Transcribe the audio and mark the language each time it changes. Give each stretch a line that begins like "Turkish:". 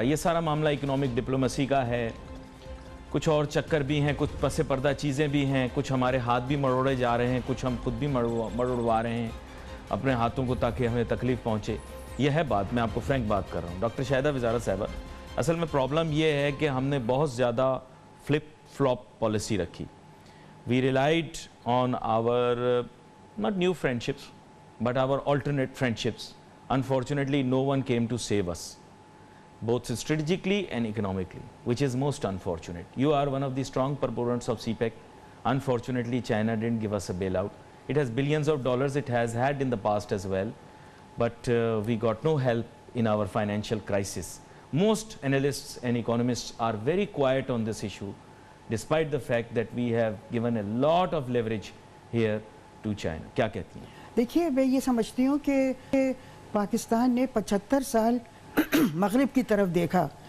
Urdu: یہ سارا معاملہ اکنامک ڈپلومیسی کا ہے. کچھ اور چکر بھی ہیں, کچھ پس پردہ چیزیں بھی ہیں, کچھ ہمارے ہاتھ بھی مروڑے جا رہے ہیں, کچھ ہم خود بھی مروڑوا رہے ہیں اپنے ہاتھوں کو تاکہ ہمیں تکلیف پہنچے. یہ ہے بات, میں آپ کو فرینک بات کر رہا ہوں. ڈاکٹر شاہدہ وزارت صاحبہ, اصل میں پرابلم یہ ہے کہ ہم نے بہت زیادہ فلپ فلاپ پالیسی رکھی.
English: We relied on our, not new friendships, but our alternate friendships. Unfortunately, no one came to save us, both strategically and economically, which is most unfortunate. You are one of the strong proponents of CPEC. Unfortunately, China didn't give us a bailout. It has billions of dollars, it has had in the past as well, but we got no help in our financial crisis. Most analysts and economists are very quiet on this issue, despite the fact that we have given a lot of leverage here to China.
Urdu: کیا کہتی ہیں؟ دیکھیے, میں یہ سمجھتی ہوں کہ پاکستان نے 75 سال مغرب کی طرف دیکھا.